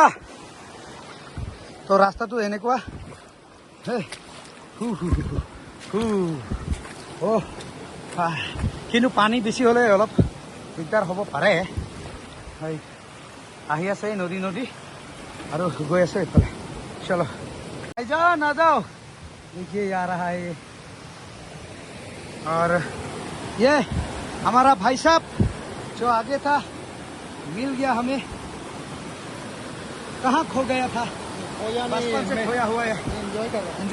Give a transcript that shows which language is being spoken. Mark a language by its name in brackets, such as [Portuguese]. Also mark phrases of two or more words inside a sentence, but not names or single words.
[Assamese] তো ৰাস্তাটো এনেকুৱা, কিন্তু পানী বেছি হ'লে অলপ দিগদাৰ হ'ব পাৰে। আহি আছে নদী নদী আৰু গৈ আছে এইফালে। চলো আহি যা, না যাও। [Hindi] देखिए आ रहा है ये, और ये हमारा भाई साहब जो आगे था मिल गया हमें। कहाँ खो गया था? खोया नहीं, बचपन से खोया हुआ है। एंजॉय कर रहा हूँ।